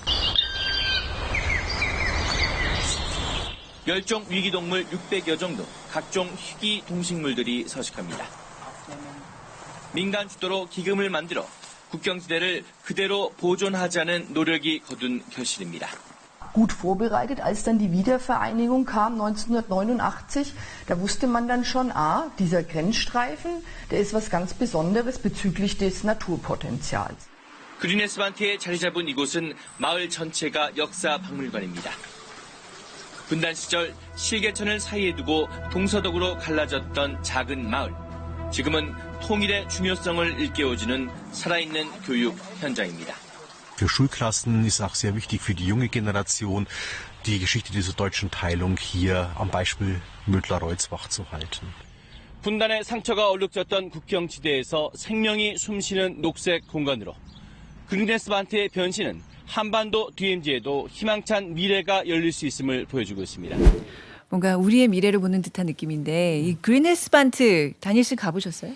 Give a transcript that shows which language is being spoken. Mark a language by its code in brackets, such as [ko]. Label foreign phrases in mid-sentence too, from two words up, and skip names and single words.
[ko] 멸종 위기동물 600여 정도, 각종 희귀 동식물들이 서식합니다. 민간 주도로 기금을 만들어 국경지대를 그대로 보존하자는 노력이 거둔 결실입니다. [de] Gut vorbereitet, als dann die Wiedervereinigung kam 1989, da wusste man dann schon, dieser Grenzstreifen, der ist was ganz Besonderes bezüglich des Naturpotenzials. [ko] 그리네스 반트에 자리 잡은 이곳은 마을 전체가 역사 박물관입니다. 분단 시절 실개천을 사이에 두고 동서독으로 갈라졌던 작은 마을. 지금은 통일의 중요성을 일깨워주는 살아있는 교육 현장입니다. [de] Für Schulklassen ist auch sehr wichtig für die junge Generation, die Geschichte dieser deutschen Teilung hier am Beispiel Mödlar-Reutzbach zu halten. [ko] 분단의 상처가 얼룩졌던 국경지대에서 생명이 숨쉬는 녹색 공간으로 그리네스 반트의 변신은 한반도 DMZ에도 희망찬 미래가 열릴 수 있음을 보여주고 있습니다. 뭔가 우리의 미래를 보는 듯한 느낌인데 이 그리네스 반트 다니엘 씨 가보셨어요?